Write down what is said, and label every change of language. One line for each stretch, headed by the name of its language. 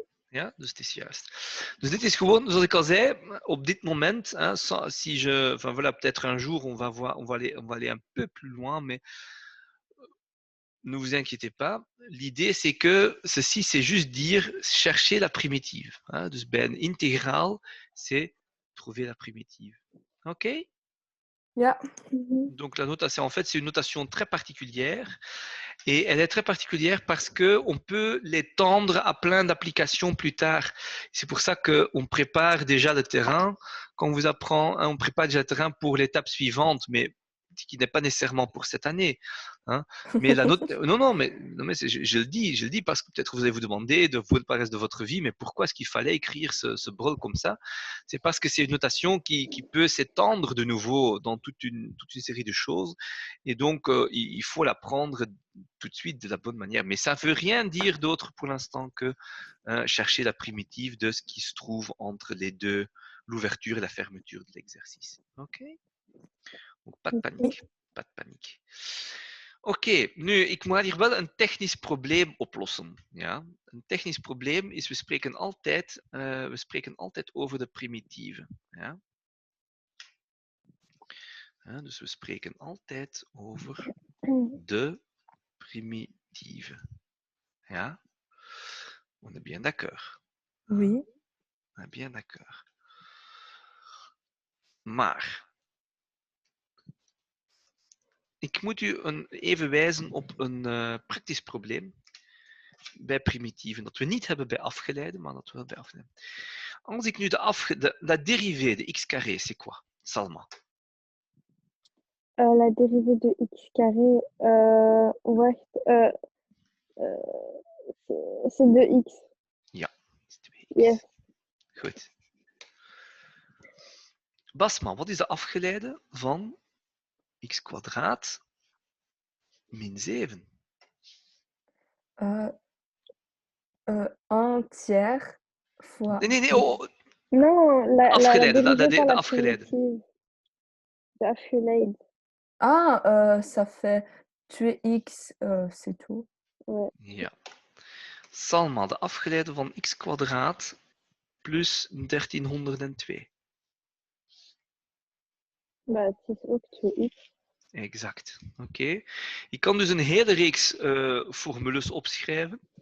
Dutch: Ja, dus het is juist. Dus dit is gewoon, zoals ik al zei, op dit moment,
French: hein, si je, enfin voilà, peut-être un jour on va voir, on va aller un peu plus loin, mais ne vous inquiétez pas. L'idée, c'est que ceci, c'est juste dire chercher la primitive. Hein.
Dutch: Dus bij een integraal,
French: c'est trouver la primitive. OK?
Dutch: Ja. Mhm.
French: Donc la notation, en fait, c'est une notation très particulière. Et elle est très particulière parce qu'on peut l'étendre à plein d'applications plus tard. C'est pour ça qu'on prépare déjà le terrain. Quand on vous apprend, hein, on prépare déjà le terrain pour l'étape suivante, mais qui n'est pas nécessairement pour cette année. Hein. Mais la note, non, mais je le dis parce que peut-être vous allez vous demander pour le reste de votre vie, mais pourquoi est-ce qu'il fallait écrire ce brol comme ça? C'est parce que c'est une notation qui peut s'étendre de nouveau dans toute une série de choses. Et donc, il faut l'apprendre tout de suite de la bonne manière. Mais ça ne veut rien dire d'autre pour l'instant que chercher la primitive de ce qui se trouve entre les deux, l'ouverture et la fermeture de l'exercice. OK? Donc, pas de panique. Pas de panique.
Dutch: Oké, nu, ik moet hier wel een technisch probleem oplossen. Ja? Een technisch probleem is, we spreken altijd over de primitieven. Ja? Dus we spreken altijd over de primitieven. Ja?
French: On est bien d'accord. Oui. On est bien d'accord.
Dutch: Maar ik moet u even wijzen op een praktisch probleem bij primitieven, dat we niet hebben bij afgeleiden, maar dat we wel bij afgeleiden. Als ik nu
French: la dérivée de x carré, c'est quoi, Salma? La dérivée de x carré,
Dutch: wacht,
French: c'est 2x.
Dutch: Ja, is 2x.
English: Yes.
Dutch: Goed. Basma, wat is de afgeleide van x kwadraat min 7?
French: 1 tiers fois...
Dutch: Nee. Oh,
French: Non,
Dutch: afgeleide,
French: dérivée par de la
Dutch: afgeleide. primitive. De afgeleid.
French: Ah, ça fait tuer x, c'est tout. Ouais.
Dutch: Ja. Salma, de afgeleide van x kwadraat plus 1302. Bah, het is ook 2x. Exact. Oké. Je kan dus een hele reeks formules opschrijven.